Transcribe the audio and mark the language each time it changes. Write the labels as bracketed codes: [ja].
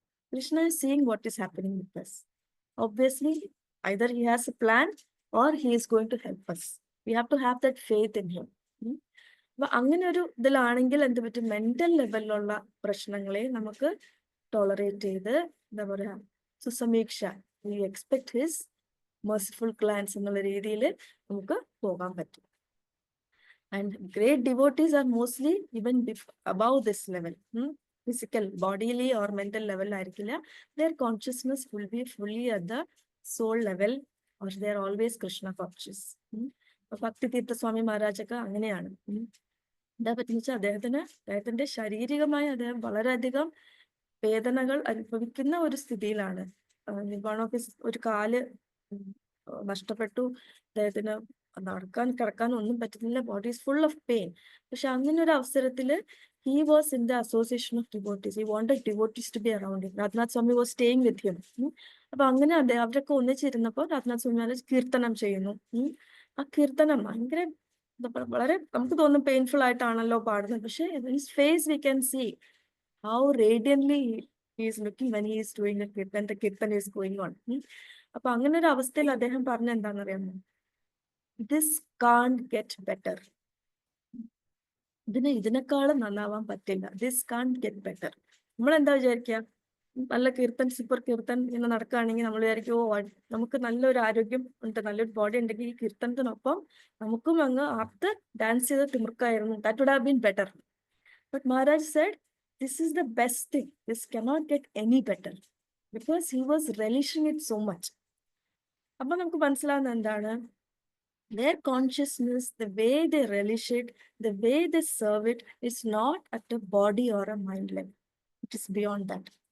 [en] Krishna is seeing what is happening with us. Obviously, either he has a plan or he is going to help us. We have to have that faith in him. [ml] അപ്പൊ അങ്ങനെ ഒരു ഇതിലാണെങ്കിൽ എന്ത് പറ്റും, mental ലെവലിലുള്ള പ്രശ്നങ്ങളെ നമുക്ക് tolerate ചെയ്ത് എന്താ പറയാ, സുസമീക്ഷ, [en] we expect his merciful glance [ml] എന്നുള്ള രീതിയിൽ നമുക്ക് പോകാൻ പറ്റും. [en] And great devotees are mostly even above this level. Physical, bodily or mental level ആയിരിക്കില്ല. Their consciousness will be fully at the soul level, or they are always Krishna conscious. [ml] ഭക്തി തീർത്ഥ സ്വാമി മഹാരാജൊക്കെ അങ്ങനെയാണ്. എന്താ പറ്റുന്ന വെച്ചാൽ അദ്ദേഹത്തിന്റെ ശാരീരികമായി അദ്ദേഹം വളരെയധികം വേദനകൾ അനുഭവിക്കുന്ന ഒരു സ്ഥിതിയിലാണ്. ഒരു കാല് നഷ്ടപ്പെട്ടു, അദ്ദേഹത്തിന് നടക്കാൻ കിടക്കാൻ ഒന്നും പറ്റുന്നില്ല, [en] Body is full of pain. [ml] പക്ഷെ അങ്ങനെ ഒരു അവസരത്തില് [en] he was in the association of devotees. He wanted devotees to be around him. Radhanath Swami was staying with him. [ml] അപ്പൊ അങ്ങനെ അവരൊക്കെ ഒന്നിച്ചിരുന്നപ്പോൾ രാധാനാഥ് സ്വാമി മഹാരാജ് കീർത്തനം ചെയ്യുന്നു. ആ കീർത്തനം ഭയങ്കര വളരെ നമുക്ക് തോന്നും പെയിൻഫുൾ ആയിട്ടാണല്ലോ പാടുന്നത്. [en] പക്ഷെ his face we can see how radiantly he is looking when he is doing the kirtan is going on. [ml] അപ്പൊ അങ്ങനെ ഒരു അവസ്ഥയിൽ അദ്ദേഹം പറഞ്ഞ എന്താണെന്നറിയാമോ? [en] This can't get better. [ml] ഇതിനേക്കാളും നന്നാവാൻ പറ്റില്ല. [en] This can't get better. [ml] നമ്മൾ എന്താ വിചാരിക്കുക? നല്ല കീർത്തൻ, സൂപ്പർ കീർത്തൻ ഇങ്ങനെ നടക്കുകയാണെങ്കിൽ നമ്മൾ വിചാരിക്കും, ഓ നമുക്ക് നല്ലൊരു ആരോഗ്യം ഉണ്ട്, നല്ലൊരു ബോഡി ഉണ്ടെങ്കിൽ ഈ കീർത്തനത്തിനൊപ്പം നമുക്കും അങ്ങ് ആർത്ത് ഡാൻസ് ചെയ്ത് തിമിർക്കായിരുന്നു. [en] That would have been better. But Maharaj said, this is the best thing. This cannot get any better because he was relishing it so much. [ml] അപ്പൊ നമുക്ക് മനസ്സിലാവുന്ന എന്താണ്? [en] Their consciousness, the way they relish it, the way they serve it, is not at a body or a mind level. It is beyond that.